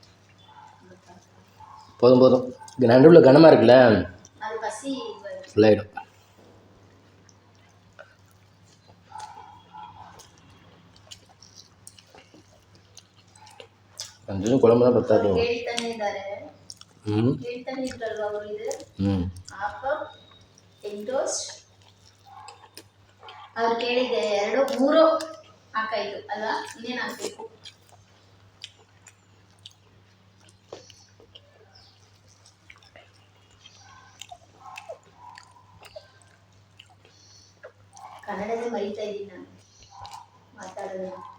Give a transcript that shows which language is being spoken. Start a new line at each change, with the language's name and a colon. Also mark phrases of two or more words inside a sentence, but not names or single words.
Tamil: போதும். இது நடுவில் கனமாக இருக்குல்ல, ஃபுல்லாகிடும். கொஞ்சம் குழம்பு தான் பத்தாது.
Kannada: ಅವ್ರು ಕೇಳಿದ್ದೆ 2 3 ಹಾಕಾಯ್ತು ಅಲ್ವಾ? ಇನ್ನೇನು ಹಾಕಬೇಕು? ಕನ್ನಡನೇ ಮರಿತಾ ಇದ್ದೀನಿ ನಾನು ಮಾತಾಡೋದು.